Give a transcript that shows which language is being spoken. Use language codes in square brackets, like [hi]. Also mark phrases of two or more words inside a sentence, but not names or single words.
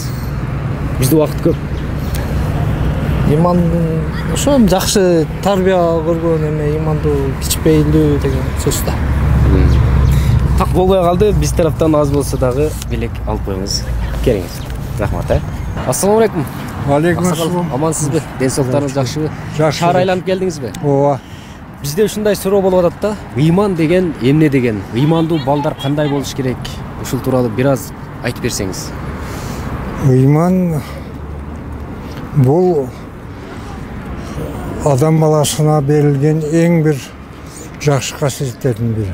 [ky] Бизде убакыт көп. Иман ошо жакшы тарбия көргөн эме имандуу, кичпейлүү деген сөз да. Так болбой калды. Биз тараптан аз болсо дагы белек алып коюңуз. Келиңиз. Рахмат. [ar] السلام عليكم. عليكم السلام. [ky] Амансызбы? Ден соолуктарыңыз жакшыбы? Жакшы. Шаар айланып келдиңизби? Ооба. Бизде ушундай суроо болуп атат да. Ыйман деген эмне деген? Ыймандуу балдар кандай болуш керек? Ушул тууралуу бир аз айтып берсеңиз. Ыйман бул адам баласына берилген эң бир жакшы касиеттердин бири.